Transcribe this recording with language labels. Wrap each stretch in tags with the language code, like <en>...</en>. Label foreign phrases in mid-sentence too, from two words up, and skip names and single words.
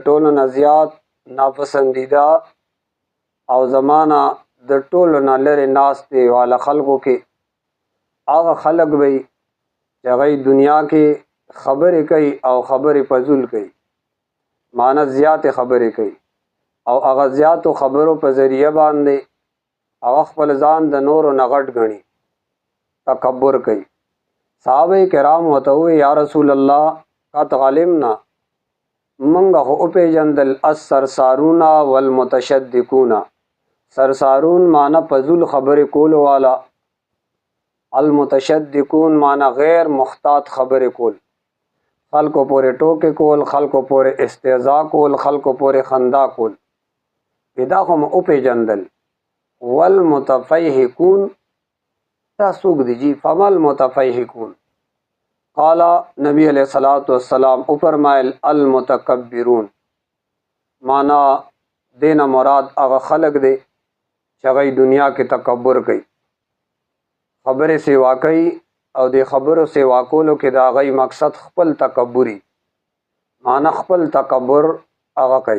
<ps>ټولو نه زیات ناپسندیده او زمانہ د ټولو نه لرې ناستې والا خلکو کې هغه خلک وي چې هغه دنیا کې خبرې کوي او خبرې فضول کوي، معنی زیاتې خبرې کوي او هغه زیاتو خبرو په ذریعه باندې هغه خپل ځان د نورو نه غټ ګڼي، تکبر کوي۔ صحابه کرام ورته وویل</ps> <ar>یا رسول الله قد علمنا</ar> <ps>منګه خو وپېژندل</ps> <ar>الصرصارون والمتشدقون،</ar> <ps>سرسارون معنی فضول خبرې کولو والا، المتشدقون معنی غیر محتاط خبرې کول، خلکو پورې ټوکې کول، خلکو پورې استهزاء کول، خلکو پورې خندا کول، دا خو مو وپېژندل۔ والمتفیهقون دا څوک دي جی؟</ps> <ar>فما المتفیهقون؟ قال نبی علیہ الصلوۃ والسلام</ar> <ps>او فرمایل المتکبرون، معنی دین مراد هغه خلق دی چې هغه دنیا کې تکبر کوي، خبرې سیوا کوي او د خبرو سیوا کولو کې د هغه مقصد خپل تکبري، معنی خپل تکبر هغه کوي۔</ps>